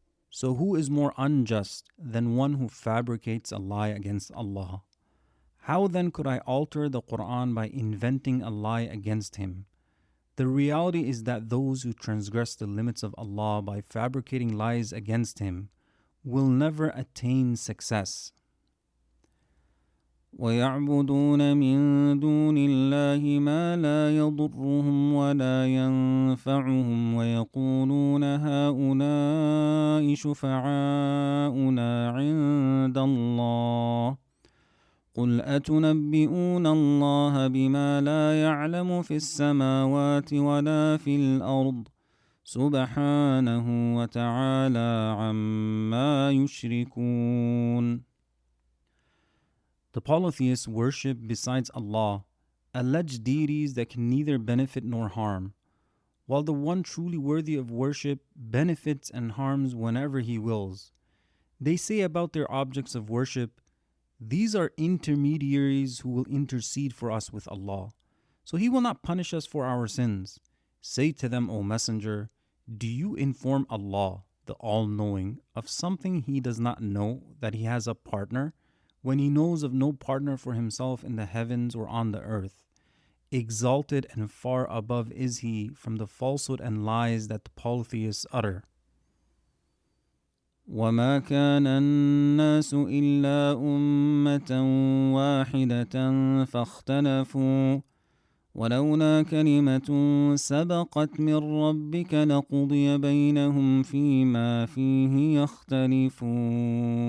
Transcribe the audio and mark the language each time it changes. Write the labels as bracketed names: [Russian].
[English] So who is more unjust than one who fabricates a lie against Allah? How then could I alter the Quran by inventing a lie against Him? The reality is that those who transgress the limits of Allah by fabricating lies against Him will never attain success. [Arabic] ويعبدون من دون الله ما لا يضرهم ولا ينفعهم ويقولون هؤلاء شفعاؤنا عند الله قل أتنبئون الله بما لا يعلم في السماوات ولا في الأرض سبحانه وتعالى عما يشركون. [English] The polytheists worship besides Allah alleged deities that can neither benefit nor harm, while the one truly worthy of worship benefits and harms whenever He wills. They say about their objects of worship, these are intermediaries who will intercede for us with Allah, so He will not punish us for our sins. Say to them, O Messenger, do you inform Allah, the All-Knowing, of something He does not know, that He has a partner, when He knows of no partner for Himself in the heavens or on the earth? Exalted and far above is He from the falsehood and lies that the polytheists utter. [Arabic] وما كان الناس إلا أمة واحدة فاختلفوا ولولا كلمة سبقت من ربك لقضي بينهم فيما فيه يختلفون.